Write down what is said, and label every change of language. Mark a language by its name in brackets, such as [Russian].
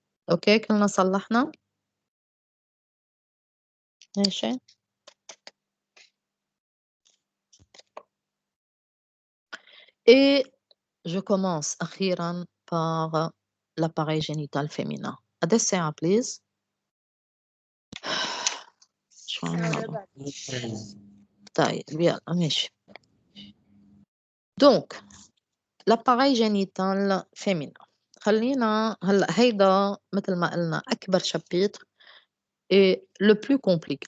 [Arabic] اوكي كلنا صلحنا؟ ماشي. [French] Et je commence أخيرا par l'appareil génital féminin. [Arabic] قد ايش ساعة please؟ شو عنا؟ طيب يلا ماشي. [French] Donc l'appareil génital féminin. [Arabic] خلينا هلا هيدا مثل ما قلنا أكبر chapitre [French] et le plus compliqué.